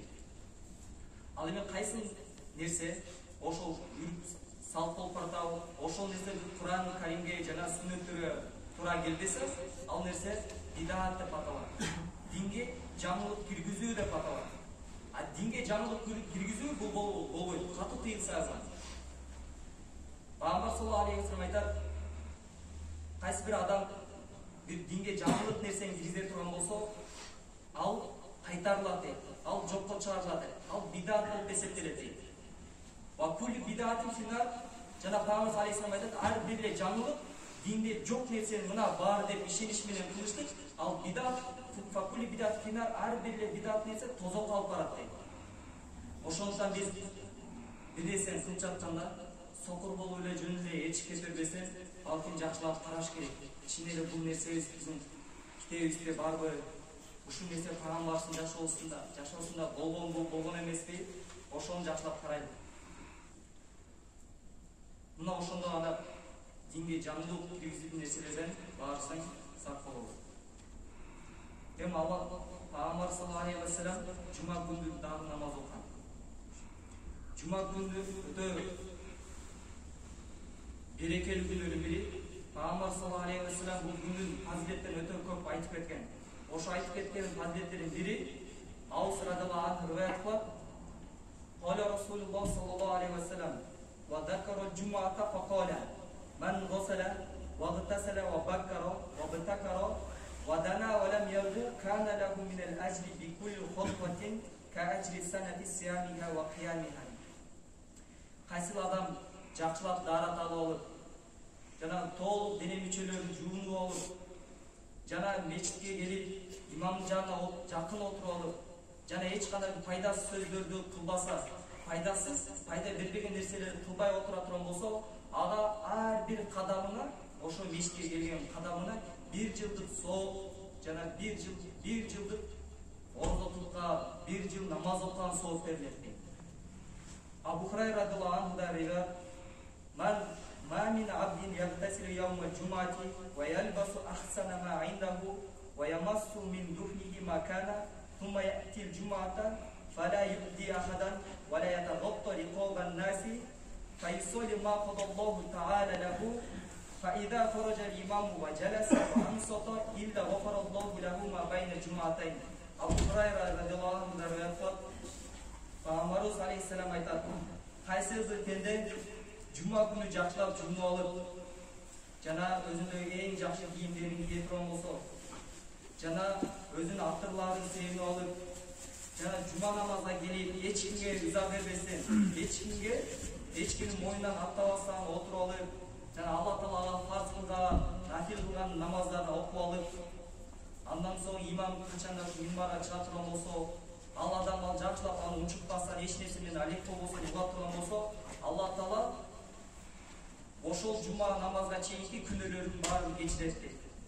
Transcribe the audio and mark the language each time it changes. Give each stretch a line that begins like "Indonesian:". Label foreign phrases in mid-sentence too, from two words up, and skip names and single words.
Kyrgyz: Ал эми кайсы нерсе ошол салт болуп баратабы, ошол нерсе Куран Каримге жана сүннөттөргө туура келбесе, ал нерсе бидат деп аталат. Динге жаңылык киргизүү деп аталат. А динге жаңылык киргизүү бул болбойт, катуу тыйым салган. Пайгамбар
Arabic: صلى الله عليه وسلم
Kyrgyz: айтат: кайсы бир адам бир динге жаңылык нерсени киргизе турган болсо, ал кайтарылат дейт. Ал жокко чыгарылат дейт. Ал бидат болуп эсептелет дейт.
Arabic: وكل بدعة في النار,
Kyrgyz: жана Пайгамбар
Arabic: عليه وسلم
Kyrgyz: айтат, ар бир эле жаңылык динде жок нерсени мына бар деп ишениш менен кылыштык. Ал бидат
Arabic: فكل بدعة في النار,
Kyrgyz: ар бир эле бидат нерсе тозокко алып барат дейт. Ошондуктан биз бир нерсени кылып жатканда сокур болуп эле жөн эле эчикке бербесе, балким жакшылап караш керек. Чын эле бул нерсе биздин китебибизде барбы? Ушул нерсе Пайгамбардын жашоосунда болгон эмеспи? Ошону жакшылап карайлы. Мына ошондо анда динге жаңылык киргизүүчү нерселерден баарыбыздан сак болобуз. Эми Пайгамбар
Arabic: صلى الله عليه وسلم
Kyrgyz: жума күндү дагы намаз окуган. Жума күндү өтө берекелүү күндөрдүн бири. Пайгамбар
Arabic: صلى الله عليه وسلم
Kyrgyz: бул күндүн фазилеттерин өтө көп айтып кеткен. Ошо айтып кеткен фазилеттердин бири Аус
Arabic: رضي الله عنه
Kyrgyz: риваят кылат.
Arabic: قال رسول الله صلى الله عليه وسلم وذكر الجمعة فقال من غسل واغتسل وبكر وابتكر ودنا ولم يلغ كان له من الأجر بكل خطوة كأجر سنة صيامها وقيامها.
Kyrgyz: Кайсы адам жакшылап даарат алып алып, жана толук дене мүчөлөрүн жуунуп алып, жана мечитке келип, имамдын жанына жакын отуруп алып, жана эч кандай пайдасыз сөздөрдү кылбаса, пайда бербеген нерселерди кылбай отура турган болсо, ага ар бир кадамына, ошо мечитке келген кадамына 1 жылдык сооп, жана 1 жылдык орозотулукка, 1 жыл намаз окуган сооп берилет. Абу Хурайра радиаллаху анхудан риваят:
Arabic: ما من عبد يغتسل يوم الجمعة ويلبس أحسن ما عنده ويمس من دهنه ما كان ثم يأتي الجمعة فلا يؤذي أحدا ولا يتخطى رقاب الناس فيصلي ما قضى الله تعالى له فإذا خرج الإمام وجلس وأنصت إلا غفر الله له ما بين جمعتين.
Kyrgyz: Abu Hurayra
Arabic: رضي الله عنه
Kyrgyz: риваят кылат. Пайгамбарыбыз алейхиссалам айтат: кайсы бир пенде жума күнү жакшылап жуунуп алып, жана өзүнүн эң жакшы кийимдерин кийип турган болсо, жана өзүнүн атырларын сыйынып алып, жана жума намазга келип, эч кимге ыза бербестен, эч кимдин мойнунан аттабастан отуруп алып, жана Алла Таалага фарз кылган, нафил кылган намаздарды окуп алып, андан соң имам качанда минбарга чыга турган болсо, ал адам ал жакшылап аны учуртпастан, эч нерсе менен алек болбостон угап турган болсо, Алла Таала ошол жума намазга чейинки күнөөлөрдүн баарын кечирет дейт.